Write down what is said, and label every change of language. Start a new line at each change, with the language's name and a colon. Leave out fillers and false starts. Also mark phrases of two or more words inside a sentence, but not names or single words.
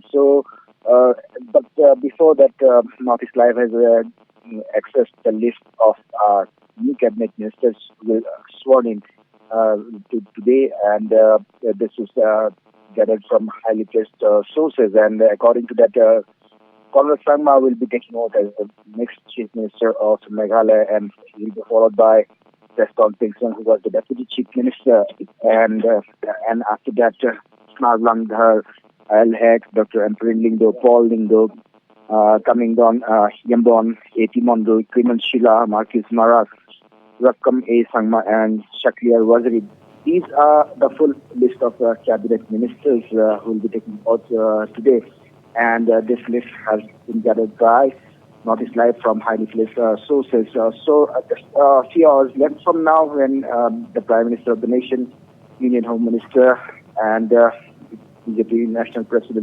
English: So, but before that, Northeast Live has accessed the list of new cabinet ministers who will sworn in today, and this is gathered from highly placed sources. And according to that, Conrad Sangma will be taking over as the next Chief Minister of Meghalaya, and he will be followed by Preston Tinsong, who was the Deputy Chief Minister, and after that, Sniaubhalang Dhar, A.L. Hek, Dr. Amparin Lingdo, Paul Lingdo, Kaming Don Yambon, A.T.Mondal, Kirmen Shela, Marcus Marak, Rakam A. Sangma, and Shaklyar Warjri. These are the full list of cabinet ministers who will be taking oath today, and this list has been gathered by Northeast Live from highly placed sources. So just a few hours left from now, when the Prime Minister of the nation, Union Home Minister, and BJP National President J.P.